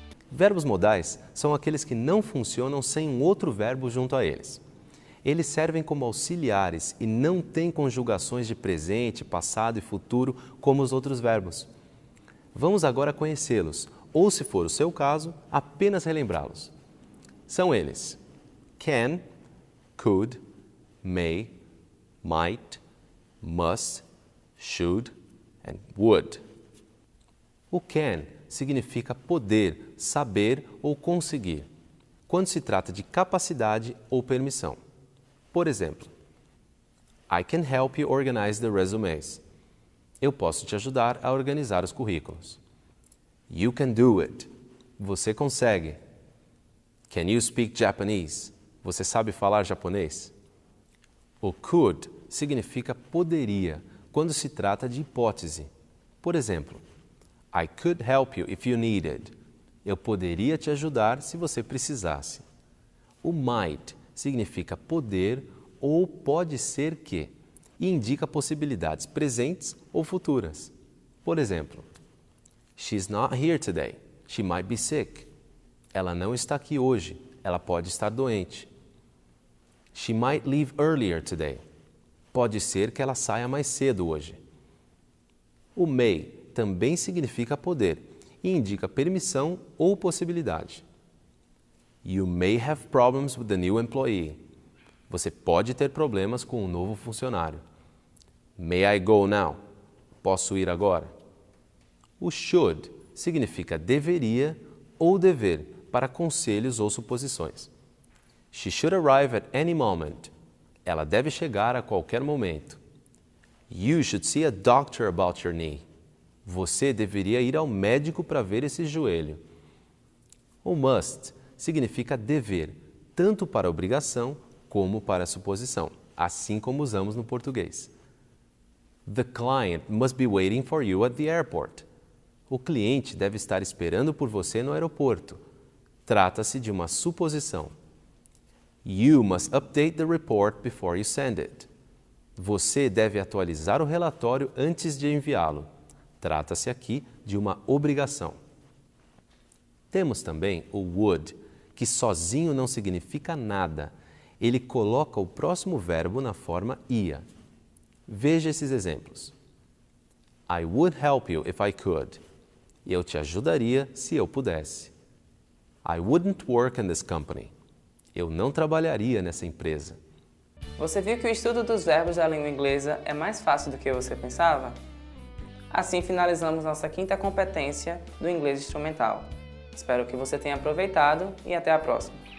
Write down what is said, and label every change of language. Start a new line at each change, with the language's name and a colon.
Portuguese: Verbos modais são aqueles que não funcionam sem um outro verbo junto a eles. Eles servem como auxiliares e não têm conjugações de presente, passado e futuro como os outros verbos. Vamos agora conhecê-los, ou se for o seu caso, apenas relembrá-los. São eles: can, could, may, might, must, should and would. O can significa poder, saber ou conseguir. quando se trata de capacidade ou permissão. Por exemplo,
English: I can help you organize the resumes.
Portuguese: Eu posso te ajudar a organizar os currículos.
English: You can do it.
Portuguese: Você consegue.
English: Can you speak Japanese?
Portuguese: Você sabe falar japonês? O could significa poderia quando se trata de hipótese. Por exemplo,
English: I could help you if you needed.
Portuguese: Eu poderia te ajudar se você precisasse. O might significa poder ou pode ser que e indica possibilidades presentes ou futuras. Por exemplo,
English: She's not here today. She might be sick.
Portuguese: Ela não está aqui hoje. Ela pode estar doente.
English: She might leave earlier today.
Portuguese: Pode ser que ela saia mais cedo hoje. O may também significa poder e indica permissão ou possibilidade.
English: You may have problems with the new employee.
Portuguese: Você pode ter problemas com o novo funcionário.
English: May I go now?
Portuguese: Posso ir agora? O should significa deveria ou dever para conselhos ou suposições.
English: She should arrive at any moment.
Portuguese: Ela deve chegar a qualquer momento.
English: You should see a doctor about your knee.
Portuguese: Você deveria ir ao médico para ver esse joelho. O must significa dever, tanto para obrigação como para suposição, assim como usamos no português.
English: The client must be waiting for you at the airport.
Portuguese: O cliente deve estar esperando por você no aeroporto. Trata-se de uma suposição.
English: You must update the report before you send it.
Portuguese: Você deve atualizar o relatório antes de enviá-lo. Trata-se aqui de uma obrigação. Temos também o would, que sozinho não significa nada. Ele coloca o próximo verbo na forma ia. Veja esses exemplos.
English: I would help you if I could.
Portuguese: Eu te ajudaria se eu pudesse.
English: I wouldn't work in this company.
Portuguese: Eu não trabalharia nessa empresa. Você viu que o estudo dos verbos da língua inglesa é mais fácil do que você pensava? Assim finalizamos nossa quinta competência do inglês instrumental. Espero que você tenha aproveitado e até a próxima!